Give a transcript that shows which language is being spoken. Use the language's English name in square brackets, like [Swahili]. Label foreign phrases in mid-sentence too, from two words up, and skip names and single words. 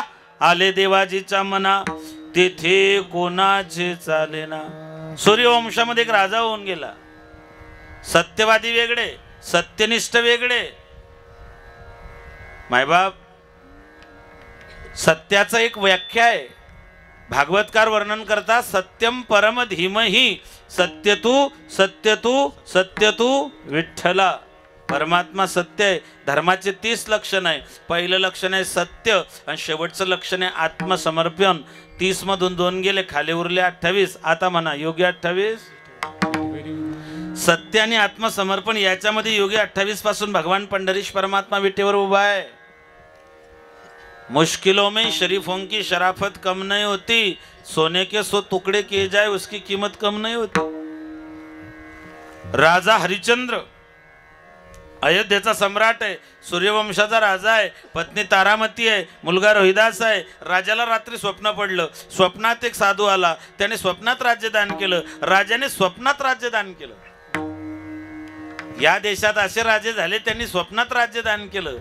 [Marathi] आले देवाजीच्या मना तेथे कोणाचे चालेना. सूर्यवंशामध्ये एक राजा होऊन गेला. सत्यवादी वेगळे, सत्यनिष्ठ वेगळे. मायबाप सत्याचं एक व्याख्या आहे. भागवतकार वर्णन करता [Sanskrit] सत्यम परम धीमहि सत्यतू सत्यतू सत्यतू विठ्ठला. [Marathi] परमात्मा सत्य आहे. धर्माचे 30 लक्षण आहे. पहिलं लक्षण आहे सत्य आणि शेवटचं लक्षण आहे आत्मसमर्पण. 30 मधून 2 गेले, खाली उरले 28. आता म्हणा योगी 28. सत्य आणि आत्मसमर्पण याच्यामध्ये योगी 28 पासून भगवान पंढरीश परमात्मा विटेवर उभा आहे. [Hindi] मुश्किलों में शरीफों की शराफत कम नहीं होती, सोने के 100 टुकड़े किए जाए उसकी कीमत कम नहीं होती. [Marathi] राजा हरिश्चंद्र अयोध्येचा सम्राट आहे, सूर्यवंशाचा राजा आहे, पत्नी तारामती आहे, मुलगा रोहिदास आहे. राजाला रात्री स्वप्न पडलं. स्वप्नात एक साधू आला, त्याने स्वप्नात राज्यदान केलं. राजाने स्वप्नात राज्यदान केलं. या देशात असे राजे झाले त्यांनी स्वप्नात राज्यदान केलं.